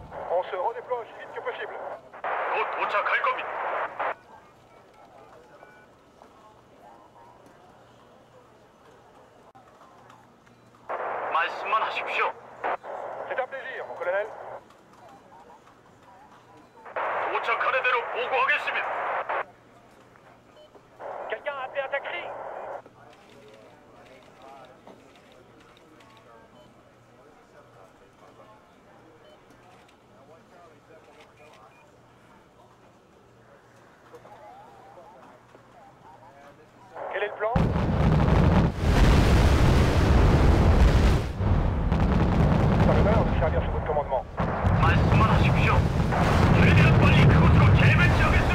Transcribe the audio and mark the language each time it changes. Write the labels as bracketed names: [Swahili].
[French] On se redéploie aussi vite que possible. [Korean] 곧 도착할 겁니다. 말씀만 하십시오. [French] C'est un plaisir, mon colonel. [Korean] 도착하는 대로 보고하겠습니다. [French] Quelqu'un a appelé un taxi? Quel est le plan? Pas l'honneur de servir sous votre commandement. [Korean] 말씀만 하십시오. 저희들은 빨리 그곳으로 재배치하겠습니다.